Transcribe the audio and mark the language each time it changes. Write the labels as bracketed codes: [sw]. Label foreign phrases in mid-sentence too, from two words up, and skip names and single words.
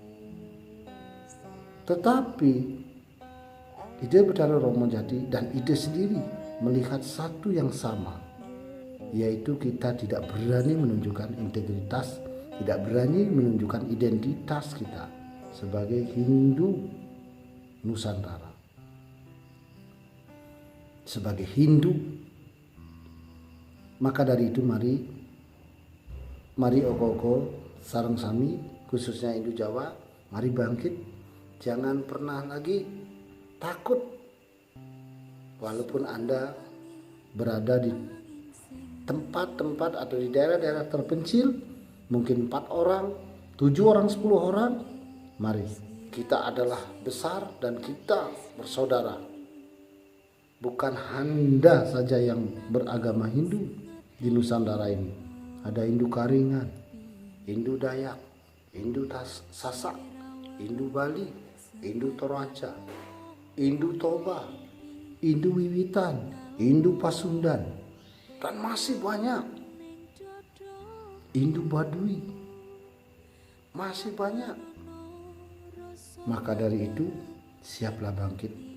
[id] Tetapi Ide Betaro Romo Jati dan Ide sendiri melihat satu yang sama, yaitu kita tidak berani menunjukkan integritas, tidak berani menunjukkan identitas kita sebagai Hindu Nusantara, sebagai Hindu. Maka dari itu mari [jv] oko-oko sareng sami, [id] khususnya Hindu Jawa, mari bangkit. Jangan pernah lagi takut, walaupun Anda berada di tempat-tempat atau di daerah-daerah terpencil, mungkin 4 orang, 7 orang, 10 orang. Mari, kita adalah besar dan kita bersaudara. Bukan Anda saja yang beragama Hindu di Nusantara ini. Ada Hindu Karingan, Hindu Dayak, Hindu Sasak, Hindu Bali, Hindu Toraja, Indu Toba, Indu Wiwitan, Indu Pasundan, dan masih banyak. Indu Baduy, masih banyak. Maka dari itu, siaplah bangkit.